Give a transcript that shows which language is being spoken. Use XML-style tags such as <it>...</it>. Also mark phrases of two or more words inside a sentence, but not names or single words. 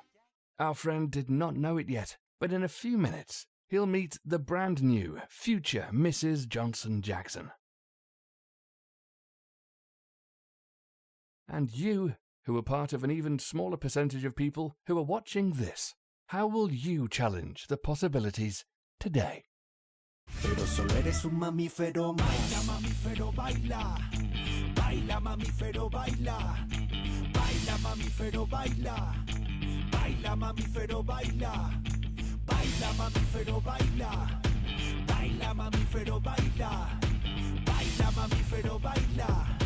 <en>Our friend did not know it yet, but in a few minutes, he'll meet the brand new future Mrs. Johnson Jackson. And you, who are part of an even smaller percentage of people who are watching this, how will you challenge the possibilities today?</en> <es>Pero solo eres un mamífero más. Baila, mamífero, baila. Baila, mamífero, baila. Baila, mamífero, baila. Baila, mamífero, baila. Baila, mamífero, baila. Baila, mamífero, baila. Baila, mamífero, baila.</es>